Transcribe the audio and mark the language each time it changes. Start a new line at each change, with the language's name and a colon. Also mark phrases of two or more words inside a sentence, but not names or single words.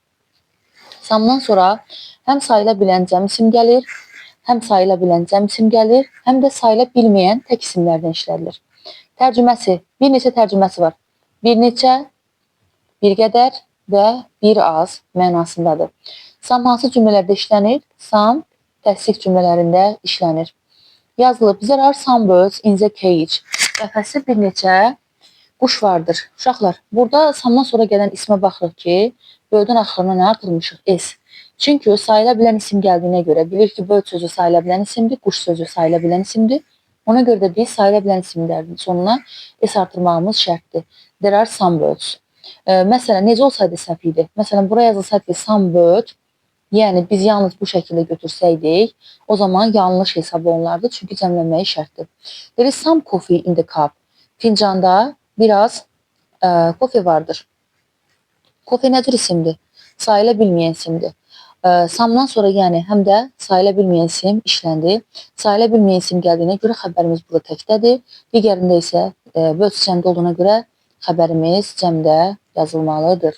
Azerbaijani: Samdan sonra həm sayıla bilən cəm isim gəlir, həm sayıla bilən cəm isim gəlir, həm də sayıla bilməyən tək isimlərdən işlədilir. Tərcüməsi, bir neçə tərcüməsi var. Bir neçə, bir qədər və bir az mənasındadır. Sam hansı cümlələrdə işlənir? Sam təsdiq cümlələrində işlənir. Yazılıb,
English: there are some birds in the cage.
Azerbaijani: Qəfəsdə bir neçə quş vardır. Uşaqlar, burada samdan sonra gələn ismə baxırıq ki, bird-ün axırına nə artırmışıq? S. Çünki sayıla bilən isim gəldiyinə görə bilir ki, bird sözü sayıla bilən isimdir, quş sözü sayıla bilən isimdir. Ona görə də biz sayıla bilən isimlərin sonuna S artırmağımız şərtdir.
English: There are some birds.
Azerbaijani: Məsələn, necə olsaydı səhv idi? Məsələn, buraya yazılsaydı
English: some bird,
Azerbaijani: yəni biz yalnız bu şəkildə götürsəydik, o zaman yanlış hesab olunardı, çünki cəmlənməyi şərtdir.
English: There is some coffee in the cup.
Azerbaijani: Fincanda biraz kofe vardır. Kofe nə cür isimdir? Sayıla bilməyən isimdir. Samdan sonra yəni həm də sayıla bilməyən isim işləndi. Sayıla bilməyən isim gəldiyinə görə xəbərimiz burada təkdədir. Digərində isə bölüc cəmdə olduğuna görə xəbərimiz cəmdə yazılmalıdır.